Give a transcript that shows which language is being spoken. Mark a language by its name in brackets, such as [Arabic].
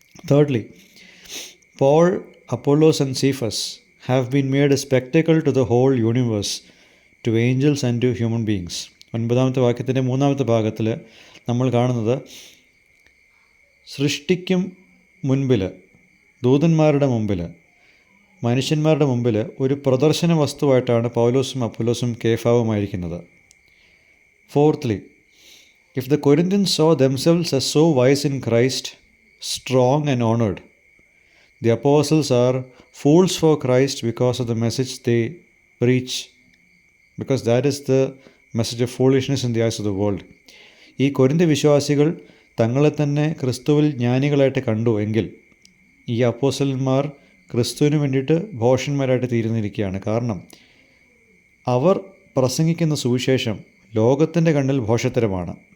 [English] Thirdly, Paul, Apollos and Cephas have been made a spectacle to the whole universe, to angels and to human beings. [Malayalam] 9-ാമത്തെ വാക്യത്തിൻ്റെ 3-ാമത്തെ ഭാഗത്തിൽ നമ്മൾ കാണുന്നത്, സൃഷ്ടിക്കും മുൻപിൽ, ദൂതന്മാരുടെ മുമ്പിൽ, മനുഷ്യന്മാരുടെ മുമ്പിൽ ഒരു പ്രദർശന വസ്തുവായിട്ടാണ് പൗലോസും അപ്പൊല്ലോസും കേഫാവുമായിരിക്കുന്നത്. [English] Fourthly, if the Corinthians saw themselves as so wise in Christ, strong and honored, the apostles are fools for Christ because of the message they preach, because that is the message of foolishness in the eyes of the world. [Malayalam] ഈ കൊരിന്ത്യ വിശ്വാസികൾ തങ്ങളെ തന്നെ ക്രിസ്തുവിൽ ജ്ഞാനികളായിട്ട് കണ്ടു എങ്കിൽ ഈ അപ്പോസ്തലന്മാർ ക്രിസ്തുവിന് വേണ്ടിയിട്ട് ഭോഷന്മാരായിട്ട് തീരുന്നിരിക്കുകയാണ്. കാരണം അവർ പ്രസംഗിക്കുന്ന സുവിശേഷം ലോകത്തിൻ്റെ കണ്ണിൽ ഭോഷത്തരമാണ്.